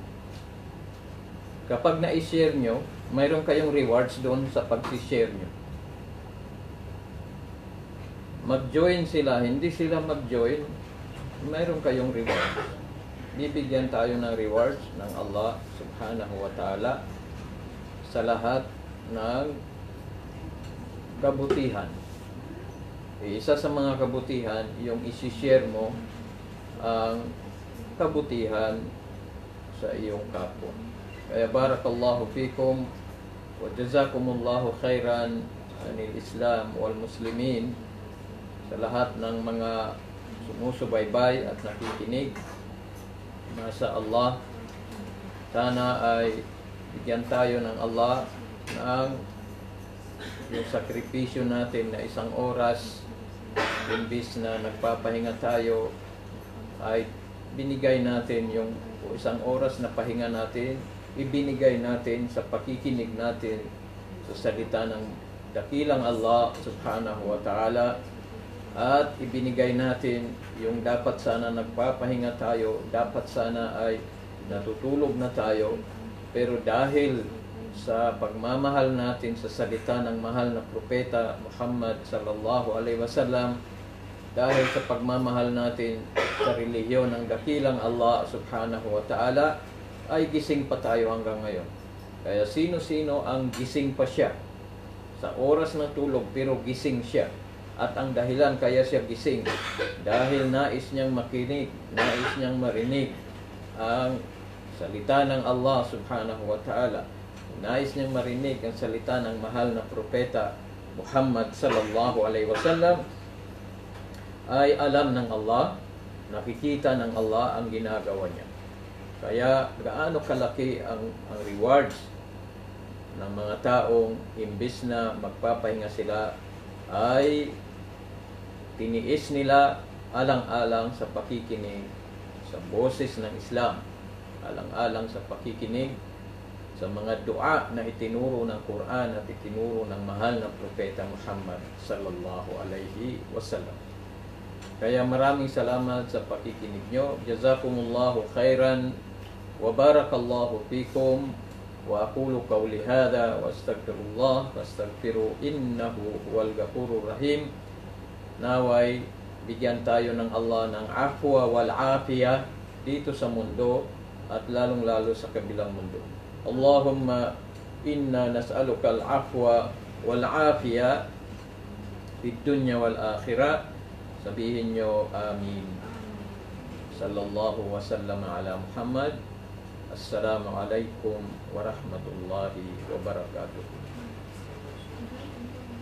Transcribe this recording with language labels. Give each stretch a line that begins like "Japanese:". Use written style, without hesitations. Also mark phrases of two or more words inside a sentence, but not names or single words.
Filipino: Kapag na-share nyo, mayroon kayong rewards doon sa pag-share nyo. Mag-join sila, hindi sila mag-join, mayroon kayong rewards. Bibigyan tayo ng rewards ng Allah
Arabic: سبحانه وتعالى
Filipino: sa lahat ng kabutihan. Isa sa mga kabutihan, yung isi-share mo ang kabutihan sa iyong kapwa.
Arabic: Kaya بارك الله فيكم وجزاكم الله خيرا عن الإسلام والمسلمين,
Filipino: sa lahat ng mga sumusubaybay at nakikinig.
Arabic: ما شاء الله,
Filipino: sana ay bigyan tayo ng Allah ng yung sakripisyo natin na 1 oras, imbis na nagpapahinga tayo, ay binigay natin yung 1 oras na pahinga natin, ibinigay natin sa pakikinig natin sa salita ng dakilang Allah
Arabic: سبحانه وتعالى,
Filipino: at ibinigay natin yung dapat sana nagpapahinga tayo, dapat sana ay natutulog na tayo, pero dahil sa pagmamahal natin sa salita ng mahal na propeta Muhammad
Arabic: صلى الله عليه وسلم,
Filipino: dahil sa pagmamahal natin sa relihiyon ng dakilang Allah
Arabic: سبحانه وتعالى,
Filipino: ay gising pa tayo hanggang ngayon. Kaya sino-sino ang gising pa siya sa oras ng tulog pero gising siya, at ang dahilan kaya siya gising dahil nais niyang makinig, nais niyang marinig ang salita ng Allah
Arabic: سبحانه وتعالى,
Filipino: nais niyang marinig ang salita ng mahal na propeta Muhammad
Arabic: صلى الله عليه وسلم,
Filipino: ay alam ng Allah, nakikita ng Allah ang ginagawa niya. Kaya gaano kalaki ang rewards ng mga taong imbis na magpapahinga sila, ay tiniis nila alang-alang sa pakikinig sa boses ng Islam, alang-alang sa pakikinig sa mga dua na itinuro ng Quran at itinuro ng mahal na propeta Muhammad
Arabic: صلى الله عليه وسلم.
Filipino: Kaya maraming salamat sa pakikinig nyo.
Arabic: جزاكم الله خيرا وبارك الله فيكم وأقول قولي هذا وأستغفر الله وأستغفر إنه هو الغفور الرحيم.
Filipino: Naway bigyan tayo ng Allah ng
Arabic: العفو والعافية
Filipino: dito sa mundo at lalong-lalo sa kabilang mundo.
Arabic: اللهم إنا نسألك العفو والعافية في الدنيا والآخرة.
Filipino: Sabihin nyo amin.
Arabic: صلى الله وسلم على محمد. السلام عليكم ورحمة الله وبركاته.